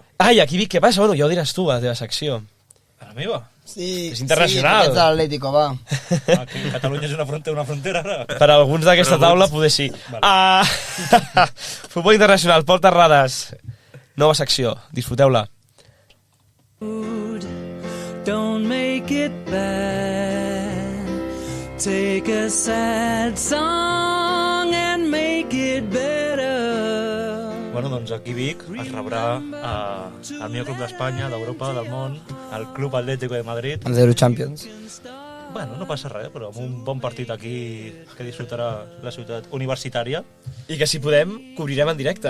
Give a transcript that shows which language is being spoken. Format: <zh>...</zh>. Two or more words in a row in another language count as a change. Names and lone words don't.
<ca>Ai, aquí Vic, què passa? Bueno, ja ho diràs tu, a la teva secció. A la meva? Sí, És internacional. Sí, ets de l'Atlético, va. Que Catalunya és una frontera ara? Per a alguns d'aquesta taula, poder sí. Futbol internacional, Pol Terrades. Nova secció, disfruteu-la.</ca> <en>Don't make it bad. Take a sad song and make it better.</en> <ca>Bueno, doncs aquí Vic es rebrà el millor club d'Espanya, d'Europa, del món, el Club Atlético de Madrid. Amb 0 Champions. Bueno, no passa res, però amb un bon partit aquí que disfrutarà la ciutat universitària. I que si podem, cobrirem en directe.</ca>